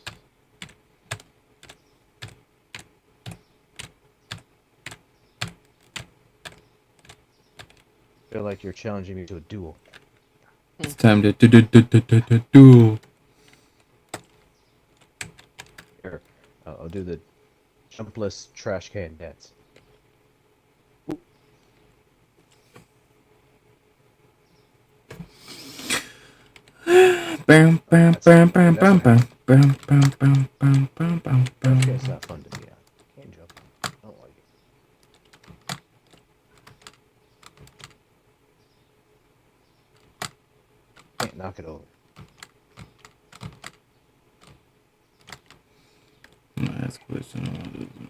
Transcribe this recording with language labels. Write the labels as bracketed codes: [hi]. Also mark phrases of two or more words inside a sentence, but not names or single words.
[en] Feel like you're challenging me to a duel. It's time to duel. Here, I'll do the jumpless trash can dance. Bam, bam, bam, bam, bam, bam, bam, bam, bam, bam, bam, bam, Okay, bam. it's not fun to be on. Can't jump. I don't like it. Can't knock it over. That's question.